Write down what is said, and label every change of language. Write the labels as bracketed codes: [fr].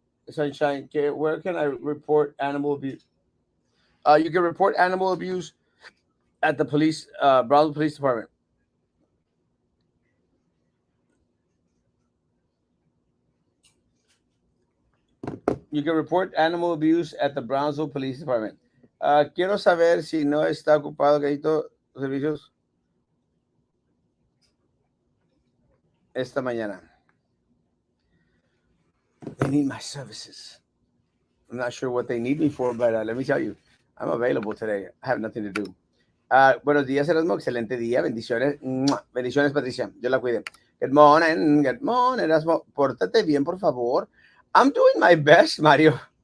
[en] Sunshine, where can I report animal abuse? You can report animal abuse at the police, Brownsville Police Department. You can report animal abuse at the Brownsville Police Department. [es] Quiero saber si no está ocupado, Gallito, servicios esta mañana. [en] They need my services. I'm not sure what they need me for, but let me tell you, I'm available today. I have nothing to do. [es] Buenos días, Erasmo. Excelente día. Bendiciones. Bendiciones, Patricia. Dios la cuide. [en] Good morning. Good morning, Erasmo. [es] Pórtate bien, por favor. [en] I'm doing my best, Mario.